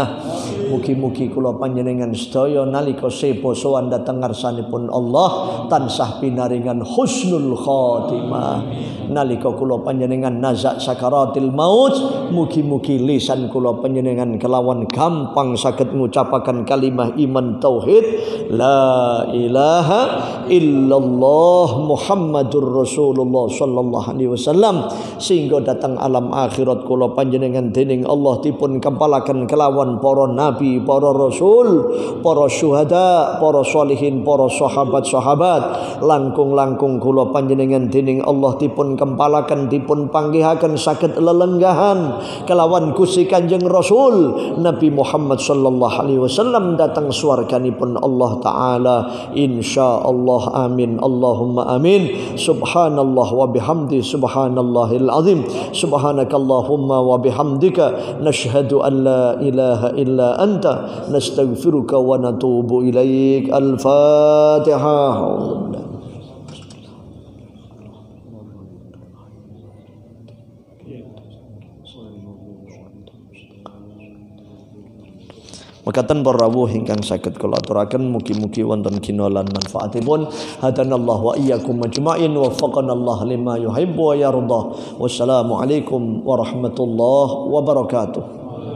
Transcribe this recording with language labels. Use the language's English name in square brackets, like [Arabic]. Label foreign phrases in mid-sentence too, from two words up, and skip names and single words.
[Javanese] Mugi-mugi kula panjenengan sedaya nalika sepo sowan dhateng ngarsanipun Allah tansah pinaringan [Arabic] حسن الخاتمة. [Javanese] Nalika kula panjenengan nazak [Arabic] سكرات الموت, [Javanese] mugi-mugi lisan kula panjenengan kelawan gampang saged ngucapaken kalimah iman tauhid [Arabic] لا إله إلا الله محمد رسول الله صلى الله عليه وسلم, [Javanese] sehingga datang alam akhirat kula panjenengan dening Allah dipun kempalaken kelawan para nabi, para rasul, para syuhada, para sholihin, para sahabat-sahabat. Langkung-langkung kula panjenengan dening Allah dipun kempalaken, dipun panggihaken saged lelenggahan kelawan Gusti Kanjeng Rasul Nabi Muhammad [Arabic] صلى الله عليه وسلم [Javanese] datang swarganipun Allah taala insyaallah. [Arabic] آمين اللهم آمين. سبحان الله وبحمده سبحان الله العظيم. سبحانك اللهم وبحمدك نشهد أن لا إله إلا أنت نستغفرك ونتوب إليك. Al-Fatihah. [Javanese] Makaten para rawuh ingkang saged kula aturaken mugi-mugi wonten ginolan manfaatipun. [Arabic] هدانا الله وإياكم أجمعين ووفقنا الله لما يحب ويرضى. والسلام عليكم ورحمة الله وبركاته.